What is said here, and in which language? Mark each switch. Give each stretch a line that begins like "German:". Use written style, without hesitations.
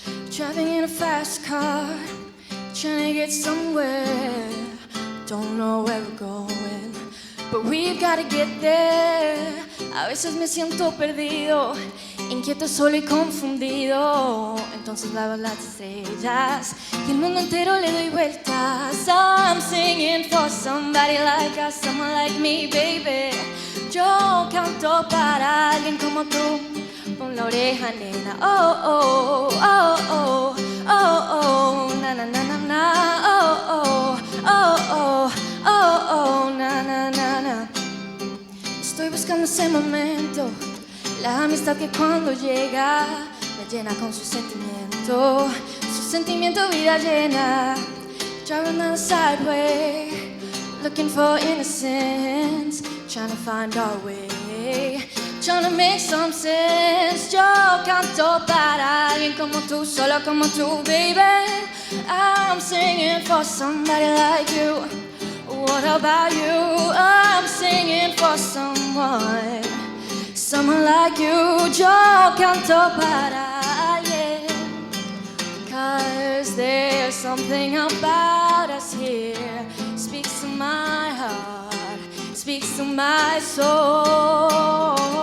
English: Driving in a fast car, trying to get somewhere. Don't know where we're going, but we've got to get there.
Spanish: A veces me siento perdido, inquieto, solo y confundido. Entonces veo las estrellas y el mundo entero le doy vueltas.
English: I'm singing for somebody like us, someone like me, baby.
Spanish: Yo canto para alguien como tú. Pon la oreja, nena. Oh, oh, oh, oh, oh, oh, na, na, na, na, na. Oh, oh, oh, oh, oh, oh, na, na, na, na. Estoy buscando ese momento, la amistad que cuando llega me llena con su sentimiento vida llena.
English: Driving down the sideway, looking for innocence, trying to find our way, trying to make some sense.
Spanish: Yo canto para alguien como tú, solo como tú, baby.
English: I'm singing for somebody like you. What about you? I'm singing for someone like you.
Spanish: Yo canto para alguien.
English: 'Cause there's something about us here, speaks to my heart, speaks to my soul.